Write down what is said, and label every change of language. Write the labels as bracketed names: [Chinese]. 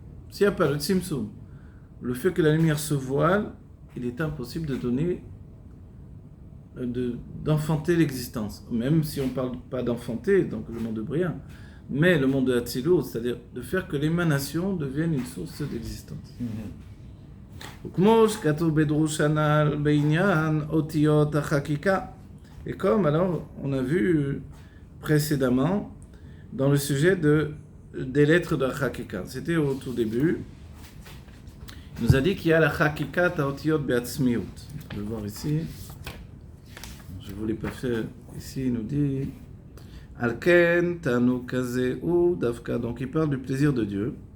[French] S'il n'y a pas le tzimtzum, le fait que la lumière se voile, il est impossible de donner, d'enfanter l'existence. Même si on ne parle pas d'enfanter, donc le monde de Bria, mais le monde de Hatzilut, c'est-à-dire de faire que l'émanation devienne une source d'existence. [Hebrew] וכמו שכתוב בדרוש הנ"ל בעניין אותיות החקיקה. [French] Et comme alors on a vu précédemment dans le sujet des lettres de la Chakika, c'était au tout début, il nous a dit qu'il y a la [Hebrew] Chakika ta'otiyot be'atzmiut. [French] On peut le voir ici, je ne vous l'ai pas fait ici, il nous dit [Hebrew] Alken tanu kaze ou davka, [French] donc il parle du plaisir de Dieu.